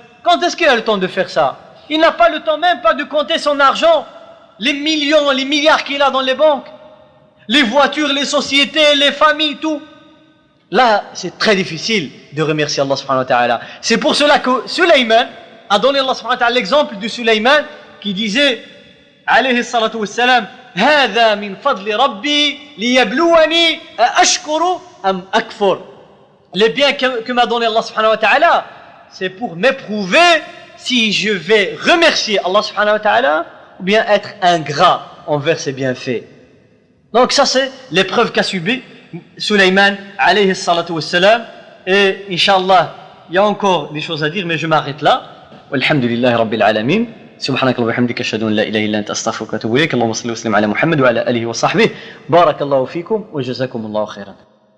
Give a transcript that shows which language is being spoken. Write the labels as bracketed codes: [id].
[fr] Quand est-ce qu'il a le temps de faire ça? Il n'a pas le temps même pas de compter son argent, les millions, les milliards qu'il a dans les banques, les voitures, les sociétés, les familles, tout. Là, c'est très difficile de remercier Allah subhanahu wa ta'ala. C'est pour cela que Sulayman a donné Allah subhanahu wa ta'ala l'exemple de Sulayman qui disait, alayhi salatu wassalam, [ar] هذا من فضل ربي ليبلوني أشكر أم أكفر. [fr] Les biens que m'a donné Allah subhanahu wa ta'ala, c'est pour m'éprouver si je vais remercier Allah subhanahu wa ta'ala ou bien être ingrat envers ses bienfaits. Donc ça c'est l'épreuve qu'a subi Sulayman alayhi salatu wassalam. Et Inch'Allah, il y a encore des choses à dire, mais je m'arrête là. [ar] Walhamdulillahi rabbil alamin. سبحانك اللهم وبحمدك أشهد أن لا إله إلا أنت أستغفرك وأتوب إليك. اللهم صل وسلم على محمد وعلى آله وصحبه. بارك الله فيكم وجزاكم الله خيرا.